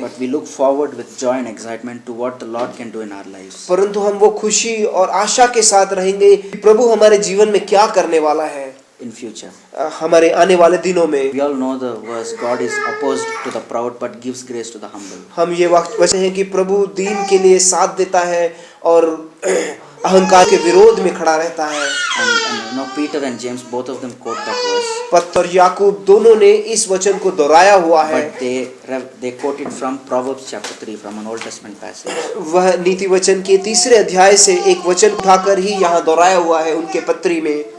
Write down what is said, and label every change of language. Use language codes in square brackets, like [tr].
[en] But we look forward with joy and excitement to what the Lord can do in our lives. [hi] परंतु हम वो खुशी और आशा के साथ रहेंगे कि प्रभु हमारे जीवन में क्या करने वाला है [en] In future. [hi] हमारे आने वाले दिनों में। [en] We all know the verse, God is opposed to the proud but gives grace to the humble. [hi] हम ये वचन है कि प्रभु दीन के लिए साथ देता है और अहंकार के विरोध में खड़ा रहता है। [en] And Peter and James, both of them quote that verse. [hi] पत्तर याकूब दोनों ने इस वचन को दोहराया हुआ है। [en] But they quote it from Proverbs chapter 3, from an Old Testament passage. [hi] वह नीति वचन के 3 अध्याय से एक वचन उठाकर ही यहाँ दोहराया हुआ है उनके पत्री में।